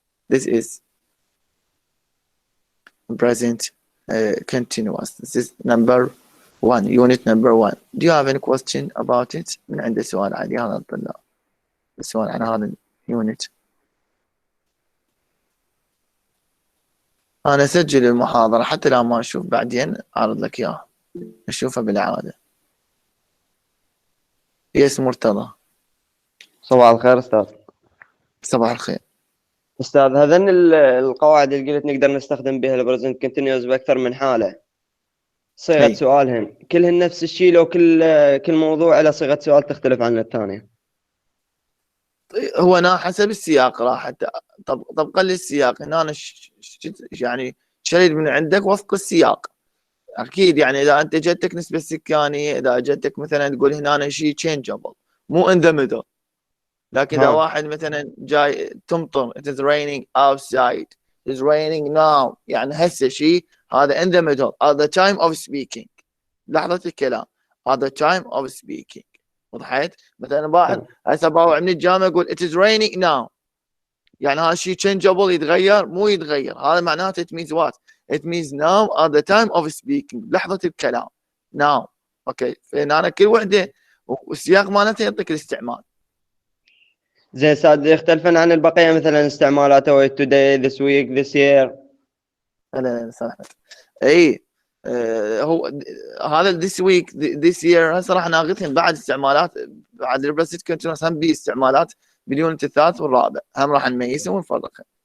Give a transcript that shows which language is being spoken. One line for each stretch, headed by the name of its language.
English: This is present continuous. This is number 1, unit number 1. Do you have any question about it?
Arabic: من عنده سؤال عن هذا الطلاب. السؤال عن هذا اليونت. أنا أسجل المحاضرة حتى لو ما أشوف بعدين أعرض لك إياها. أشوفها بالعادة. يس مرتضى. صباح الخير أستاذ. صباح الخير. أستاذ هذين القواعد اللي قلت نقدر نستخدم بها البريزنت كونتينيوس بأكثر من حالة. صيغة سؤالهن كلهن نفس الشيء لو كل موضوع على صيغة سؤال تختلف عن الثانية. هو أنا حسب السياق راح طبقا للسياق هنا أنا يعني شريد من عندك وفق السياق. أكيد يعني إذا أنت جتك نسبة سكانية، إذا جتك مثلا تقول هنا شيء changeable مو
English: in the middle.
Arabic: لكن إذا واحد مثلا جاي تمطر
English: it is raining outside, it is raining now،
Arabic: يعني هسه شيء هذا
English: in the middle at the time of speaking.
Arabic: لحظة الكلام
English: at the time of speaking.
Arabic: وضحت؟ مثلا واحد هسه باوع من الجامعة يقول
English: it is raining now،
Arabic: يعني هذا شيء changeable يتغير مو يتغير. هذا معناته
English: it means what? It means now at the time of speaking،
Arabic: لحظة الكلام
English: now.
Arabic: اوكي فهنا كل وحدة والسياق مالتها يعطيك الاستعمال. زين ساد يختلفن عن البقية مثلا استعمالاته
English: today, this week, this year.
Arabic: لا صح. اي هو هذا this week this year هسه راح ناخذهم بعد استعمالات بعد البريزنت كونتينوس هم باستعمالات باليونت الثالث والرابع هم راح نميزهم ونفرقهم.